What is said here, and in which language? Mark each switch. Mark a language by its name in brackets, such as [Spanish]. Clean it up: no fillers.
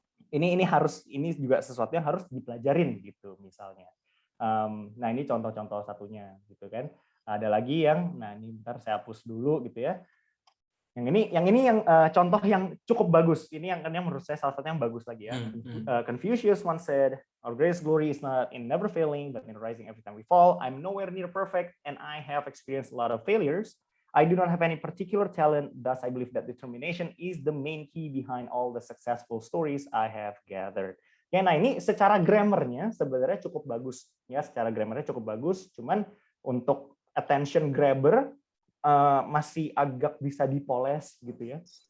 [Indonesian] Ini juga sesuatu yang harus dipelajarin gitu misalnya. Nah ini contoh-contoh satunya gitu kan. Ada lagi yang, nah ini bentar saya hapus dulu gitu ya. Yang ini contoh yang cukup bagus. Ini yang menurut saya salah satu yang bagus lagi ya. [English] Confucius once said, "Our greatest glory is not in never failing, but in rising every time we fall. I'm nowhere near perfect, and I have experienced a lot of failures. I do not have any particular talent, thus I believe that determination is the main key behind all the successful stories I have gathered." [Indonesian] Ya, nah ini secara grammarnya sebenarnya cukup bagus ya, secara grammarnya cukup bagus. Cuman untuk attention grabber masih agak bisa dipoles gitu ya.